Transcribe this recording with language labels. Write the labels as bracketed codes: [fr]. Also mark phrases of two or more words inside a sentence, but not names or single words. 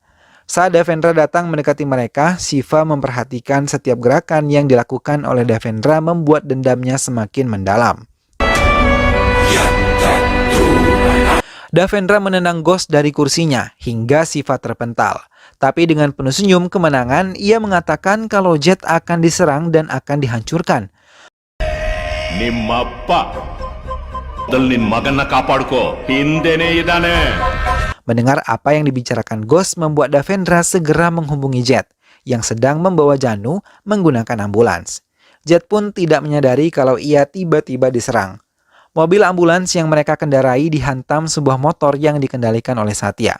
[id] Saat Devendra datang mendekati mereka, Siva memperhatikan setiap gerakan yang dilakukan oleh Devendra membuat dendamnya semakin mendalam. Devendra menendang Ghost dari kursinya hingga Siva terpental. Tapi dengan penuh senyum kemenangan, ia mengatakan kalau Jet akan diserang dan akan dihancurkan. [kn] ನಿಮ್ಮಪ್ಪ ನಿನ್ ಮಗನ್ನ ಕಾಪಾಡ್ಕೋ ಹಿಂದೆನೇ ಇದ್ದಾನೆ. [id] Mendengar apa yang dibicarakan Ghost membuat Devendra segera menghubungi Jet yang sedang membawa Janu menggunakan ambulans. Jet pun tidak menyadari kalau ia tiba-tiba diserang. Mobil ambulans yang mereka kendarai dihantam sebuah motor yang dikendalikan oleh Satya.